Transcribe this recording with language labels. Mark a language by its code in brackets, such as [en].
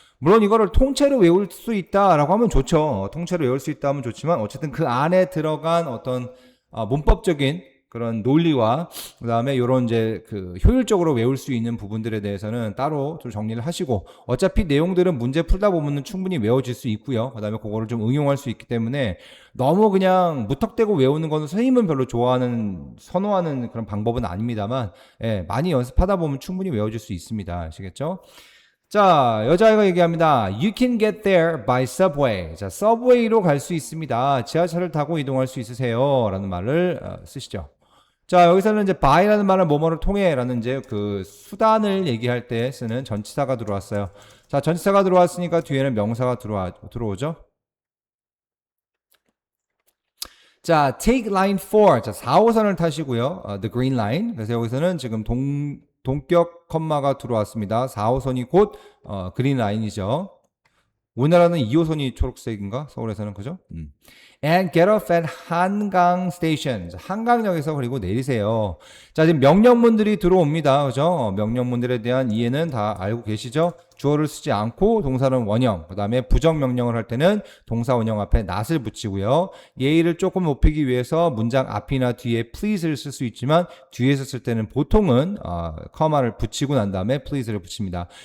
[ko] 물론 이거를 통째로 외울 수 있다라고 하면 좋죠. 통째로 외울 수 있다 하면 좋지만 어쨌든 그 안에 들어간 어떤 문법적인 그런 논리와 그 다음에 이런 이제 그 효율적으로 외울 수 있는 부분들에 대해서는 따로 좀 정리를 하시고 어차피 내용들은 문제 풀다 보면은 충분히 외워질 수 있고요. 그 다음에 그거를 좀 응용할 수 있기 때문에 너무 그냥 무턱대고 외우는 거는 선생님은 별로 선호하는 그런 방법은 아닙니다만 예, 많이 연습하다 보면 충분히 외워질 수 있습니다. 아시겠죠? 자, 여자아이가 얘기합니다. [en] You can get there by subway. [ko] 자, 서브웨이로 갈 수 있습니다. 지하철을 타고 이동할 수 있으세요. 라는 말을 쓰시죠. 자, 여기서는 이제 by라는 말은 뭐뭐를 통해 라는 이제 그 수단을 얘기할 때 쓰는 전치사가 들어왔어요. 자, 전치사가 들어왔으니까 뒤에는 명사가 들어오죠. [en] 자, take line 4. [ko] 자, 4호선을 타시고요. [en] the green line. [ko] 그래서 여기서는 지금 동격 컴마가 들어왔습니다. 4호선이 곧 그린 라인이죠. 우리나라는 2호선이 초록색인가? 서울에서는 그죠? [en] And get off at 한강 station. [ko] 한강역에서 그리고 내리세요. 자, 지금 명령문들이 들어옵니다. 그죠? 명령문들에 대한 이해는 다 알고 계시죠? 주어를 쓰지 않고 동사는 원형, 그 다음에 부정 명령을 할 때는 동사 원형 앞에 not을 붙이고요. 예의를 조금 높이기 위해서 문장 앞이나 뒤에 please를 쓸 수 있지만 뒤에서 쓸 때는 보통은 커마를 붙이고 난 다음에 please를 붙입니다.